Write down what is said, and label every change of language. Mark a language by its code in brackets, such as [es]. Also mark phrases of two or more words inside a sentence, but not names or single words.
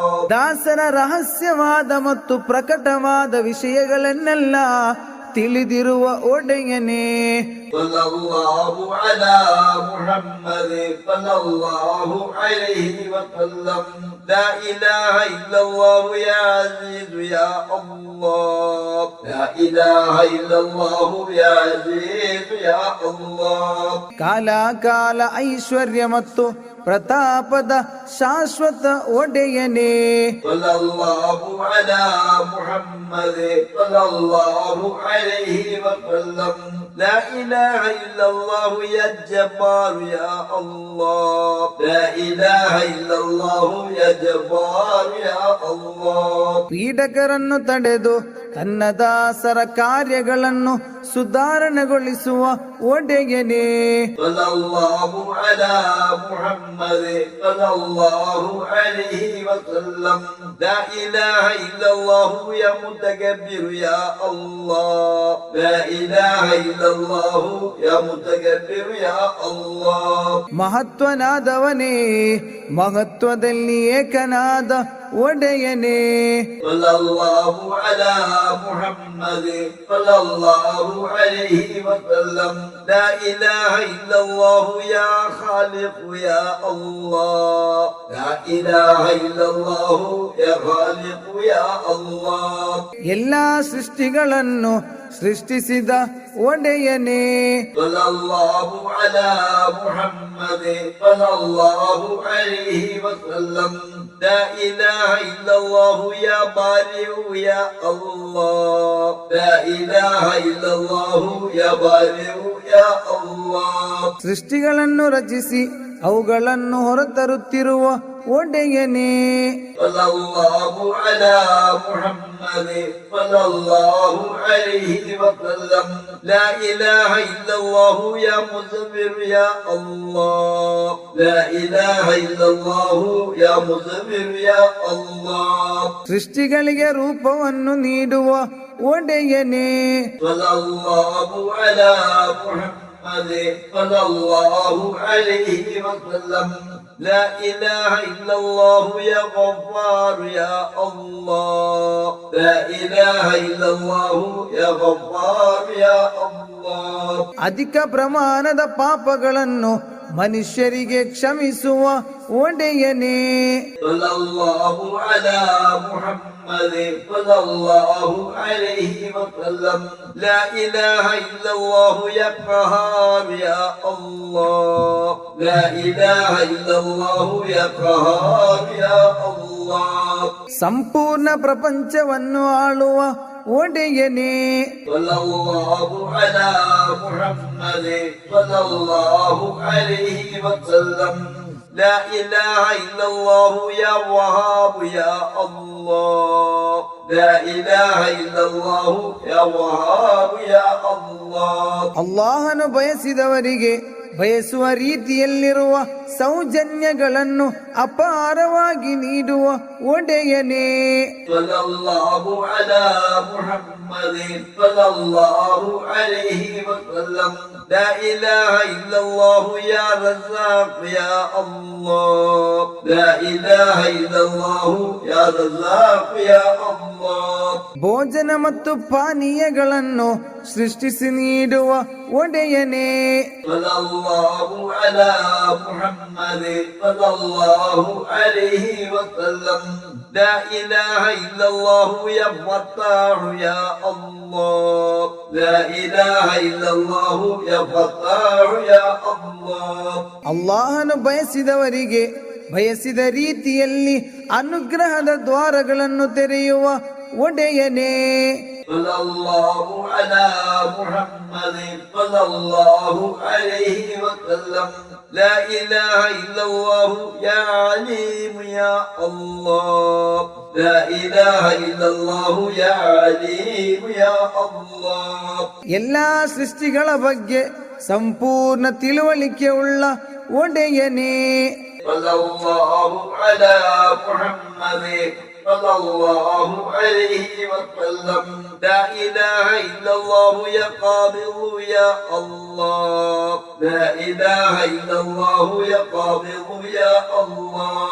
[kn] ದಾಸರ ರಹಸ್ಯವಾದ ಮತ್ತು ಪ್ರಕಟವಾದ ವಿಷಯಗಳನ್ನೆಲ್ಲ ತಿಳಿದಿರುವ ಒಡೆಯನೇ. [ar] صلى الله على محمد صلى الله عليه وسلم. لا إله إلا الله يا عزيز يا الله لا إله إلا الله يا عزيز يا الله. [kn] ಕಾಲ ಕಾಲ ಐಶ್ವರ್ಯ ಮತ್ತು ಪ್ರತಾಪದ ಶಾಶ್ವತ ಒಡೆಯನೇ. [ar] صلى الله على محمد صلى الله عليه وسلم. لا إله إلا الله يا جبار يا الله لا إله إلا الله يا جبار يا الله. [kn] ಪೀಡಕರನ್ನು ತಡೆದು ತನ್ನ ದಾಸರ ಕಾರ್ಯಗಳನ್ನು ಸುಧಾರಣೆಗೊಳಿಸುವ ಒಡೆಯನೇ. [ar] صلى الله على محمد صلى الله عليه وسلم. لا إله إلا الله يا متكبر يا الله لا إله إلا الله يا متكبر يا الله. [kn] ಮಹತ್ವನಾದವನೇ, ಮಹತ್ವದಲ್ಲಿ ಏಕನಾದ ಒಡೆಯನೇ. [ar] صلى الله على محمد صلى الله عليه وسلم. لا إله إلا الله يا خالق يا الله لا إله إلا الله يا خالق يا الله. [kn] ಎಲ್ಲಾ ಸೃಷ್ಟಿಗಳನ್ನು ಸೃಷ್ಟಿಸಿದ ಒಡೆಯನೇ. [ar] صلى الله على محمد صلى الله عليه وسلم لا إله إلا الله يا بارئ يا الله لا إله إلا الله يا بارئ يا الله. [kn] ಸೃಷ್ಟಿಗಳನ್ನು ರಚಿಸಿ ಅವುಗಳನ್ನು ಹೊರತರುತ್ತಿರುವ ಒಡೆಯನೇ. [ar] صلى الله على محمد صلى الله عليه وسلم لا إله إلا الله يا مصبر يا الله لا إله إلا الله يا مصبر يا الله. [kn] ಸೃಷ್ಟಿಗಳಿಗೆ ರೂಪವನ್ನು ನೀಡುವ ಒಡೆಯನೇ. [ar] صلى الله على محمد صلى الله عليه وسلم لا إله إلا الله يا غفار يا الله لا إله إلا الله يا غفار يا الله. [kn] ಅಧಿಕ ಪ್ರಮಾಣದ ಪಾಪಗಳನ್ನು ಮನುಷ್ಯರಿಗೆ ಕ್ಷಮಿಸುವ ಒಡೆಯನೇ. [ar] صلى الله على محمد صلى الله عليه وسلم لا إله إلا الله يا قهار يا الله لا إله إلا الله يا قهار يا الله. [kn] ಸಂಪೂರ್ಣ ಪ್ರಪಂಚವನ್ನು ಆಳುವ ಒಡೆಯನೇ. [ar] صلى الله على محمد صلى الله عليه وسلم لا إله إلا الله يا وهاب يا الله لا إله إلا الله يا وهاب يا الله. [kn] ಅಲ್ಲಾಹನು ಬಯಸಿದವರಿಗೆ ಬಯಸುವ ರೀತಿಯಲ್ಲಿರುವ ಸೌಜನ್ಯಗಳನ್ನು ಅಪಾರವಾಗಿ ನೀಡುವ ಒಡೆಯನೇ. [ar] صلى الله على محمد صلى الله عليه وسلم لا إله إلا الله يا رزاق يا الله لا إله إلا الله يا رزاق يا الله. [kn] ಭೋಜನ ಮತ್ತು ಪಾನೀಯಗಳನ್ನು ಸೃಷ್ಟಿಸಿ ನೀಡುವ ಒಡೆಯನೇ. [ar] صلى الله على محمد صلى الله عليه وسلم لا إله إلا الله يا فتاح يا الله لا إله إلا الله يا فتاح يا الله. [kn] ಅಲ್ಲಾಹನು ಬಯಸಿದವರಿಗೆ ಬಯಸಿದ ರೀತಿಯಲ್ಲಿ ಅನುಗ್ರಹದ ದ್ವಾರಗಳನ್ನು ತೆರೆಯುವ ಒಡೆಯನೇ. [ar] صلى الله على محمد صلى الله عليه وسلم لا إله إلا الله يا عليم يا الله لا إله إلا الله يا عليم يا الله. [kn] ಎಲ್ಲಾ ಸೃಷ್ಟಿಗಳ ಬಗ್ಗೆ ಸಂಪೂರ್ಣ ತಿಳುವಳಿಕೆ ಉಳ್ಳ ಒಡೆಯನೇ. [ar] صلى الله على محمد صلى الله عليه وسلم لا إله إلا الله يا قابض يا الله لا إله إلا الله يا قابض يا الله.